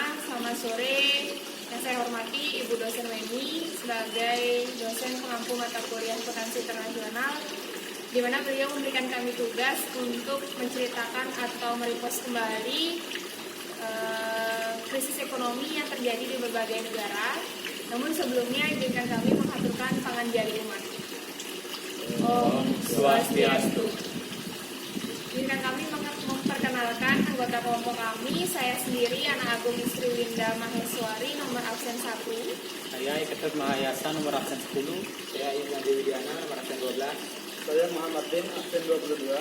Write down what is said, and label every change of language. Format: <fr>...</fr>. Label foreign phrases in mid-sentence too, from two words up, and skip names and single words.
<id>Selamat sore yang saya hormati Ibu dosen Weni sebagai dosen pengampu mata kuliah akuntansi internasional, di mana beliau memberikan kami tugas untuk menceritakan atau merepost kembali krisis ekonomi yang terjadi di berbagai negara. Namun sebelumnya izinkan kami mengaturkan</id> <ban>panganjali umat.</ban> <sa>Om Swastiastu.</sa> <id>Izinkan kami memperkenalkan anggota kelompok kami. Saya sendiri, Anak Agung Istri Winda Maheswari, nomor absen 1. Saya Ketut Mahayasa, nomor absen 10. Saya Irma Dewidiana, nomor absen 12. Saya Muhammad Bin, absen 22.</id>